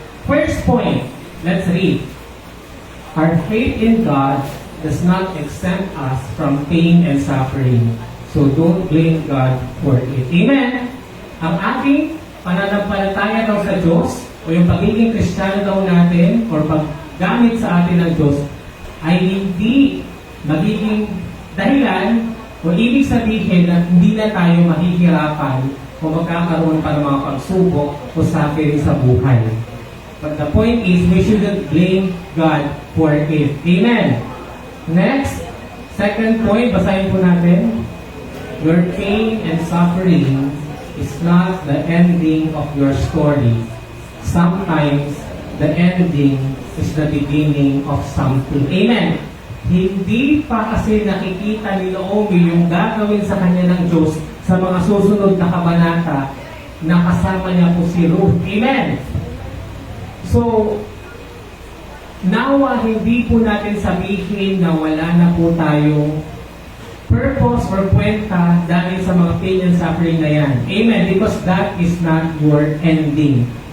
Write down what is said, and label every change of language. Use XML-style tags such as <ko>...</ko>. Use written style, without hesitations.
<en>First point, let's read. Our faith in God does not exempt us from pain and suffering. So don't blame God for it. Amen!</en> <tl>Ang ating pananampalataya daw sa Diyos o yung pagiging Kristiyano daw natin or paggamit sa atin ng Diyos ay hindi magiging dahilan o ibig sabihin na hindi na tayo mahihirapan o magkakaroon pa ng mga pagsubok o suffering sa buhay.</tl> <en>But the point is, we shouldn't blame God for it. Amen. Next, second point,</en> <tl>basahin po natin.</tl> <en>Your pain and suffering is not the ending of your story. Sometimes, the ending is the beginning of something. Amen.</en> <tl>Hindi pa kasi nakikita ni Naomi yung gagawin sa kanya ng Diyos sa mga susunod na kabanata na kasama niya po si Ruth. Amen. So, nawa hindi po natin sabihin na wala na po tayong purpose or kwenta dahil sa mga pain and suffering na yan. Amen.</tl> <en>Because that is not your ending.</en>